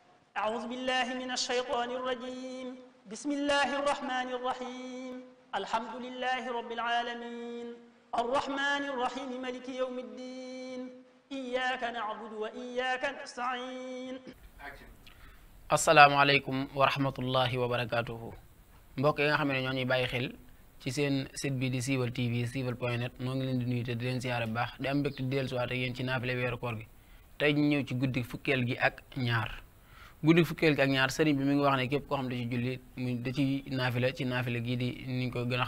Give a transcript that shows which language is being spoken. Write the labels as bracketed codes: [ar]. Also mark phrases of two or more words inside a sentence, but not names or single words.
[ar] أعوذ بالله من الشيطان الرجيم بسم الله الرحمن الرحيم الحمد لله رب العالمين الرحمن الرحيم مالك يوم الدين إياك نعبد وإياك نستعين السلام عليكم ورحمة الله وبركاته [wo] mbokk yi nga xam ne ñoo ñuy bàyyi xel ci seen site bi di Siweul TV siweul.net noo ngi leen di nuyu te di leen siyaare bu baax di am mbégte di dellusiwaat ak yéen ci naafile weeru koor gi tey ñu ñëw ci guddi fukkeel gi ak ñaar sëriñ bi mi ngi wax ne képp koo xam ne da ci julli mu da ci naafile gii di ni ñu ko gën a